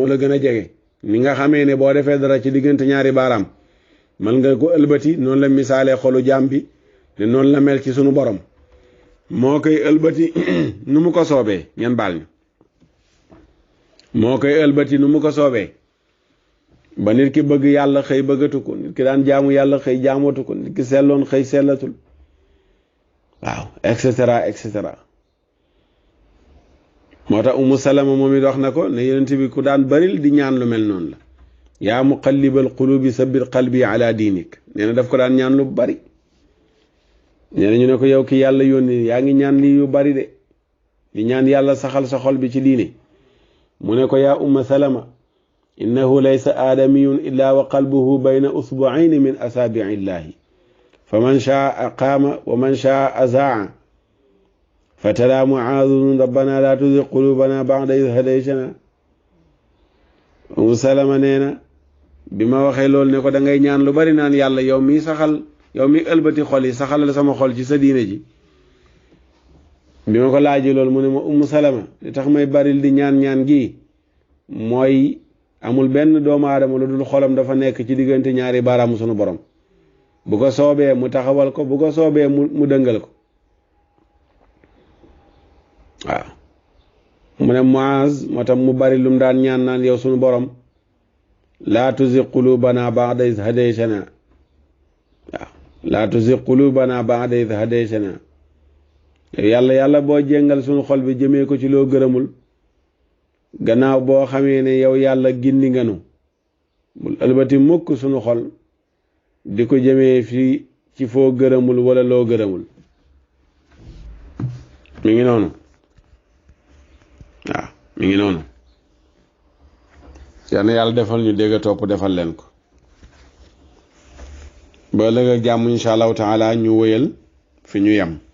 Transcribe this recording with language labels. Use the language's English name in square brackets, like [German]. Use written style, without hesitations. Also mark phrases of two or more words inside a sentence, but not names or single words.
[Wolof] la gën a jege ni nga xamee ne boo defee dara ci diggante ñaari baaraam mën nga ko ëlbati noonu la misaalee xolu jaam bi ne noonu la mel ci sunu borom moo koy ëlbati nu mu ko soobee ngeen baal ñu moo koy ëlbati nu mu ko soobee ba nit ki bëgg yàlla xëy bëggatu ko nit ki daan jaamu yàlla xëy jaamatu ko nit ki selloon xëy sellatul waaw [Latin] et cetera et cetera [Wolof] moo tax Umu Salama moom it wax na ko ne yonent bi ku daan baril di ñaan lu mel noonu la [Arabic] يا مقلب القلوب ثبت قلبي على دينك [Wolof] nee na daf ko daan ñaan lu bari nee na ñu ne ko yow ki yàlla yónni yaa ngi ñaan lii yu bari de di ñaan yàlla saxal sa xol bi ci diine mu ne ko [Arabic] يا أم سلمة إنه ليس آدمي إلا وقلبه بين إصبعين من أصابع الله فمن شاء أقام ومن شاء أزاغ فتعالى معاذ ربنا لا تزغ قلوبنا بعد إذ هديتنا [Wolof] Umu Salama nee na bi ma waxee loolu ne ko da ngay ñaan lu bari naan yàlla yow mi saxal yow mi ëlbati xol yi saxalal sama xol ci sa diine ji bi ma ko laajee loolu mu ne ma Umu Salama li tax may baril di ñaan gi mooy amul benn doomu aadama lu dul xolam dafa nekk ci diggante ñaari baaraamu sunu borom bu ko soobee mu taxawal ko bu ko soobee mu dëngal ko waaw mu ne Muaz moo tax mu bari lum daan ñaan naan yow sunu borom [Arabic] لا تزغ قلوبنا بعد إذ هديتنا [Wolof] waaw [Arabic] لا تزغ قلوبنا بعد إذ هديتنا [Wolof] yàlla boo jéngal sunu xol bi jëmee ko ci loo gërëmul gannaaw boo xamee ne yow yàlla gindi nga nu bul ëlbati mukk sunu xol di ko jëmee fii ci foo gërëmul wala loo gërëmul mi ngi noonu waaw mi ngi noonu yàlla defal ñu dégg topp defal leen ko ba ëllëg ak jàmm [Arabic] إن شاء الله تعالى [Wolof] ñu wëyal fi ñu yem